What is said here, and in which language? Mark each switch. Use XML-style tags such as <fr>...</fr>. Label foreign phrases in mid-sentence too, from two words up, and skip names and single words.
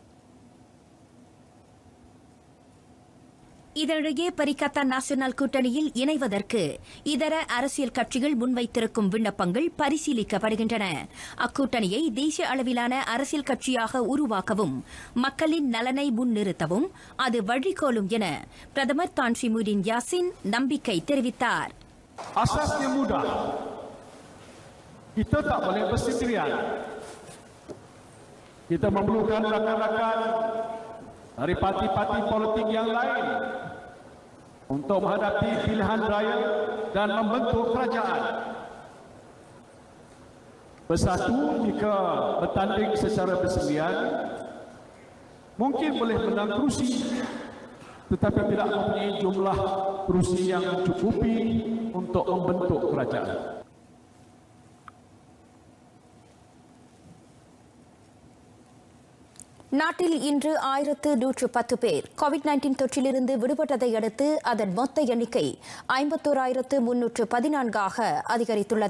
<ta>இதனிடையே பரிகத்தான் நேஷனல் கூட்டணியில் இணைவதற்கு இதர அரசியல் கட்சிகள் முன்வைத்திருக்கும் விண்ணப்பங்கள் பரிசீலிக்கப்படுகின்றன. அக்கூட்டணியை தேசிய அளவிலான அரசியல் கட்சியாக உருவாக்கவும் மக்களின் நலனை முன்னிறுத்தவும் அது வழிகோலும் என பிரதமர் தான் ஸ்ரீ முஹிடின் யாசின் நம்பிக்கை தெரிவித்தார்.</ta> <ms>Asasnya mudah. Kita tak boleh bersendirian. Kita memerlukan rakan-rakan dari parti-parti politik yang lain untuk menghadapi pilihan raya dan membentuk kerajaan. Bersatu jika bertanding secara bersendirian mungkin boleh menang kerusi, tetapi tidak mempunyai jumlah kerusi yang mencukupi untuk membentuk kerajaan.</ms> <ta>நாட்டில் இன்று 1110 பேர் COVID-19 தொற்றிலிருந்து விடுபட்டதை அடுத்து அதன் மொத்த எண்ணிக்கை 51,314 அதிகரித்துள்ளது.</ta>